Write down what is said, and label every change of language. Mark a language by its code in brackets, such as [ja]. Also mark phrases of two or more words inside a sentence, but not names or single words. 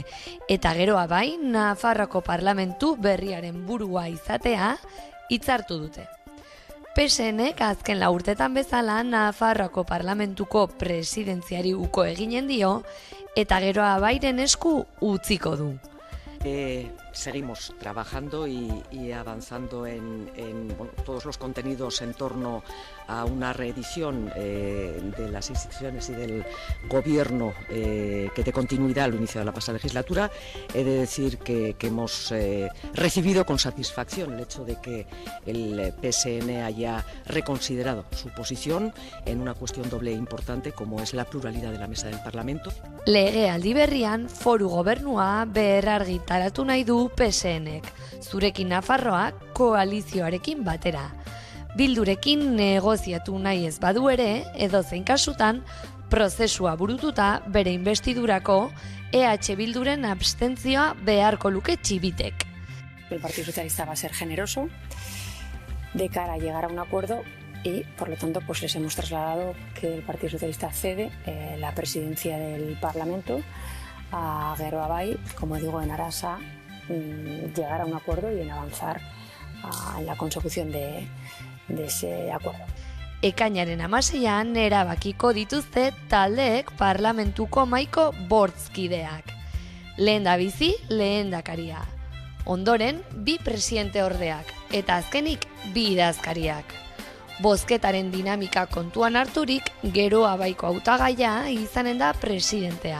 [eu] Eta geroa bai, Nafarroako Parlamentu berriaren burua izatea hitzartu dute. PSNek azken 4 urtetan bezala Nafarroako Parlamentuko presidentziari uko eginen dio eta geroa bairen esku utziko du. [es] Seguimos trabajando y avanzando en todos los contenidos en torno a una reedición de las instituciones y del gobierno que dé continuidad al inicio de la pasada legislatura. He de decir que hemos recibido con satisfacción el hecho de que el PSN haya reconsiderado su posición en una cuestión doble e importante como es la pluralidad de la mesa del Parlamento. [eu] Legealdi berrian foru gobernua berrargitaratu nahi du PSNek, zurekin Nafarroa koalizioarekin batera. Bildurekin negoziatu nahi ez badu ere, edozein kasutan, prozesua burututa bere investidurako EH Bilduren abstentzioa beharko luke Txibitek. [es] El Partido Socialista va a ser generoso de cara a llegar a un acuerdo y, por lo tanto, pues les hemos trasladado que el Partido Socialista cede la presidencia del Parlamento a Gero Abay, como digo, en aras a llegar a un acuerdo y en avanzar en la consecución de ese acuerdo. [eu] Ekainaren 16an erabakiko dituzte taldeek parlamentuko mahaiko bortzkideak. Lehendabizi lehendakaria. Ondoren 2 presidente ordeak eta azkenik 2 idazkariak. Bozketaren dinamika kontuan harturik, Gero Abaiko hautagaia izanen da presidentea.